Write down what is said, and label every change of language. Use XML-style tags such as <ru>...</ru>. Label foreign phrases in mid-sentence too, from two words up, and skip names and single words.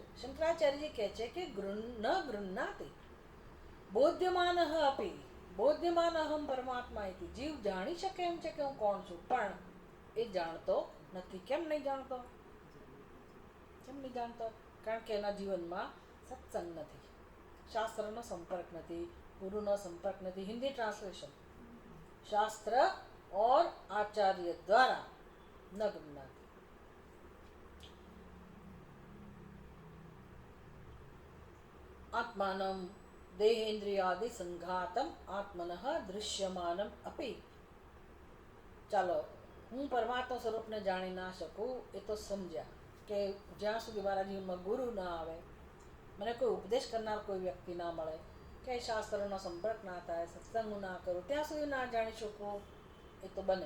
<gu>શંકરાચાર્યજી કહે છે કે</gu> <sa>न गृह्णाति बोध्यमान अपि, बोध्यमान अहम् परमात्मा इति.</sa> <gu>જીવ જાણી શકે એમ છે કે હું કોણ છું, પણ એ જાણતો નથી. કેમ નહીં જાણતો? કેમ નહીં જાણતો? કારણ કે એના જીવનમાં સત્સંગ નથી, શાસ્ત્રનો સંપર્ક નથી, ગુરુનો સંપર્ક નથી.</gu> <en>Hindi translation,</en> <hi>शास्त्र और आचार्य द्वारा</hi> <sa>न गृह्णाति. आत्मानं देहेन्द्रियादि संघातम आत्मनः दृश्यमानम अपि.</sa> <gu>ચાલો, હું પરમાત્મા સ્વરૂપને જાણી ના શકું એ તો સમજ્યા કે જ્યાં સુધી મારા જીવનમાં ગુરુ ના આવે, મને કોઈ ઉપદેશ કરનાર કોઈ વ્યક્તિ ના મળે, કે શાસ્ત્રનો સંપર્ક ના થાય, સત્સંગ ના કરું, ત્યાં સુધી ના જાણી શકું એ તો બને.</gu>